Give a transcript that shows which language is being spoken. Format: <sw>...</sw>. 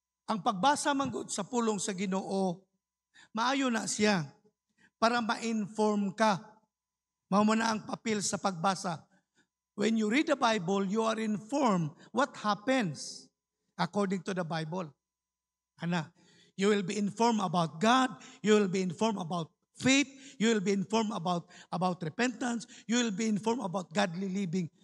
<ceb>Ang pagbasa man gud sa pulong sa Ginoo, maayo na siya para ma-inform ka. Mao na ang papel sa pagbasa.</ceb> <en>When you read the Bible, you are informed what happens according to the Bible. You will be informed about God, you will be informed about faith, you will be informed about repentance, you will be informed about godly living.</en>